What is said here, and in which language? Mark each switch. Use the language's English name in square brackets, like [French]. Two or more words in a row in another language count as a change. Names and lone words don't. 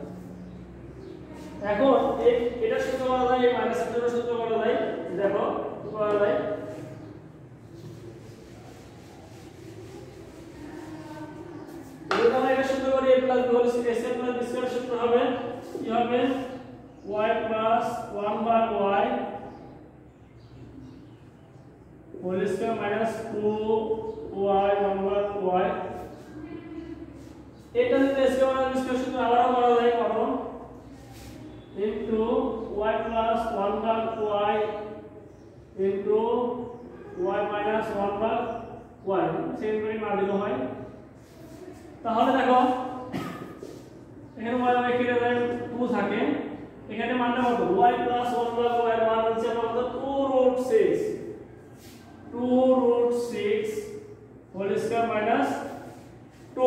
[Bangla] এখন এটা সূত্র করা যায় এই মাইনাস এর সূত্র করা যায় দেখো করা যায় আমরা এটা সূত্র করি [English] a plus b whole square a plus b square [Bangla] সূত্র হবে কি হবে y প্লাস 1 ভাগ y [English] whole square minus 2y [Bangla] 1 ভাগ y। এটা যদি [English] a square minus b square [Bangla] সূত্র আবারও করা যায় কারণ [English] into y plus 1 [Bangla] ভাগ y [English] into y minus 1 [Bangla] ভাগ y সেম করে না দিলে হয়। তাহলে দেখো এখানে y y কেটে যায় 2 থাকে এখানে মানটা কত [English] y plus 1 [Bangla] ভাগ y এর মান হচ্ছে আমাদের 2√6 [English] whole square minus 2.